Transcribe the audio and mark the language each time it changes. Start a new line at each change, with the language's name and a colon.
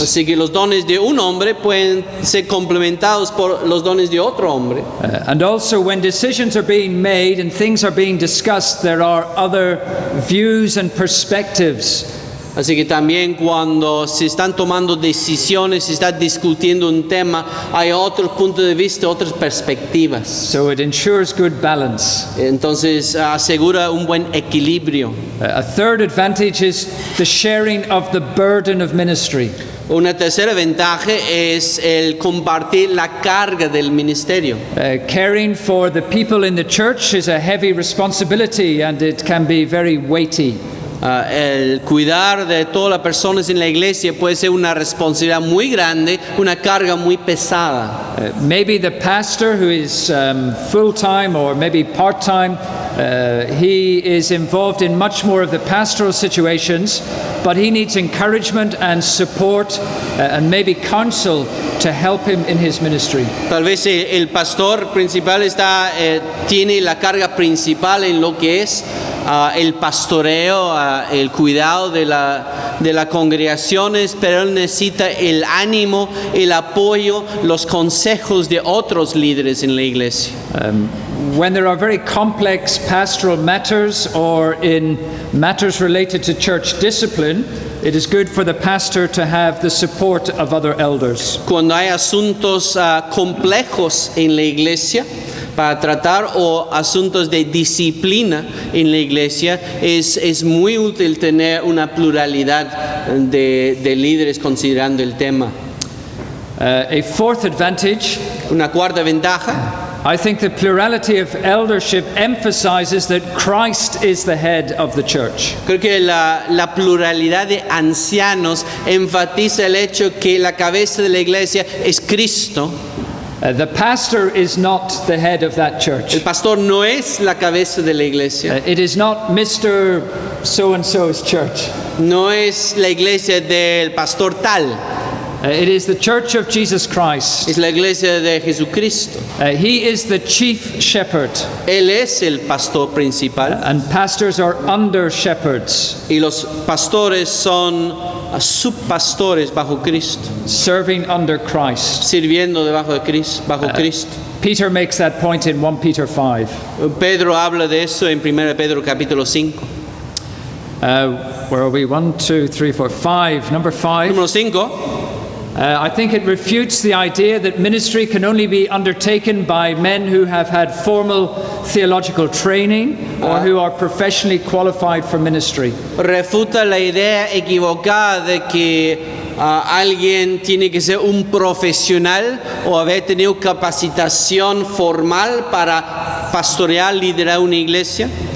Spanish: Así que los dones de un hombre pueden ser complementados por los dones de otro hombre.
English: And also when decisions are being made and things are being discussed, there are other views and perspectives.
Spanish: Así que también cuando se están tomando decisiones, se está discutiendo un tema, hay otros puntos de vista, otras perspectivas.
English: So it ensures good balance.
Spanish: Entonces asegura un buen equilibrio.
English: A third advantage is the sharing of the burden of ministry.
Spanish: Una tercera ventaja es el compartir la carga del ministerio.
English: Caring for the people in the church is a heavy responsibility and it can be very weighty.
Spanish: El cuidar de todas las personas en la iglesia puede ser una responsabilidad muy grande, una carga muy pesada.
English: Maybe the pastor who is full-time or maybe part-time, he is involved in much more of the pastoral situations, but he needs encouragement and support and maybe counsel to help him in his ministry.
Spanish: Tal vez el pastor principal tiene la carga principal en lo que es el pastoreo, el cuidado de las congregaciones, pero él necesita el ánimo, el apoyo, los consejos de otros líderes en la iglesia.
English: When there are very complex pastoral matters or in matters related to church discipline, it is good for the pastor to have the support of other elders.
Spanish: Cuando hay asuntos complejos en la iglesia para tratar o asuntos de disciplina en la iglesia, es muy útil tener una pluralidad de líderes considerando el tema.
English: A fourth advantage
Spanish: Una cuarta ventaja
English: I think the plurality of eldership emphasizes that Christ is the head of the church.
Spanish: Creo que la pluralidad de ancianos enfatiza el hecho que la cabeza de la iglesia es Cristo.
English: The pastor is not the head of that church.
Spanish: El pastor no es la cabeza de la iglesia.
English: It is not Mr. So-and-so's church.
Spanish: No es la iglesia del pastor tal.
English: It is the church of Jesus Christ.
Spanish: Es la iglesia de Jesucristo.
English: He is the chief shepherd,
Spanish: Él es el pastor principal.
English: and pastors are under shepherds,
Spanish: Y los pastores son subpastores bajo Cristo,
English: serving under Christ.
Spanish: sirviendo debajo de Cristo, bajo Cristo.
English: Peter makes that point in 1 Peter 5.
Spanish: Pedro habla de eso en 1 Pedro capítulo 5.
English: Where are we? 1, 2, 3, 4, 5. Number 5.
Spanish: Número 5.
English: I think it refutes the idea that ministry can only be undertaken by men who have had formal theological training or who are professionally qualified for ministry.
Spanish: Refuta la idea equivocada de que alguien tiene que ser un profesional o haber tenido capacitación formal para pastorear, liderar una iglesia.